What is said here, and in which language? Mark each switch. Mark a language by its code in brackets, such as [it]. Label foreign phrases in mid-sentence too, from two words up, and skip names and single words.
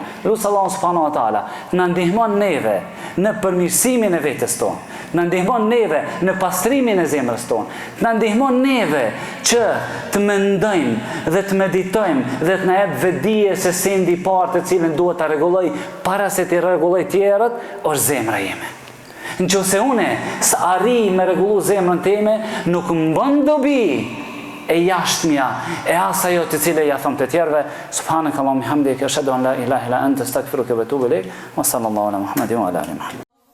[sq] Lutë Allahu [ar] سبحانه وتعالى [sq] na ndihmon neve në përmirësimin e vetes tonë, na ndihmon neve në pastrimin e zemrës tonë, na ndihmon neve që të mendojmë dhe të meditojmë dhe të na jap vetdije se sendi i parë të cilën duhet ta rregulloj para se të rregulloj tjerët, është zemra ime. Nëse une s'arri me rregullu zemrën time, nuk më bën dobi e jashtëmja, e asajo të cilë ja thëmë të tjerve. [ar] سبحانك اللهم حمدك أشهد أن لا إله إلا أنت أستغفرك وأتوب إليك. وصلى الله على محمد وعلى آله.